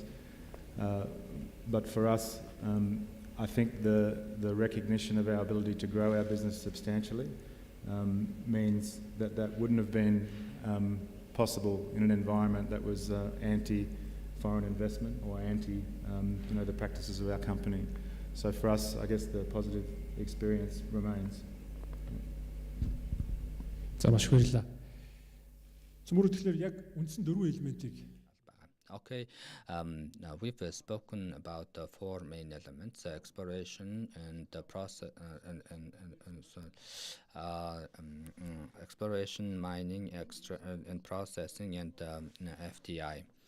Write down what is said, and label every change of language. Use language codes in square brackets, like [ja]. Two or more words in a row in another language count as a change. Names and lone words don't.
[en] But for us, I think the recognition of our ability to grow our business substantially means that wouldn't have been possible in an environment that was anti-foreign investment or anti, the practices of our company. So for us, I guess the positive experience remains. [mn] За маш их баярлалаа. Цөмөр тэгэхээр яг үндсэн 4 элементийг [en] Okay, now we've spoken about the four main elements: exploration and the process, exploration, mining, and processing, and FDI.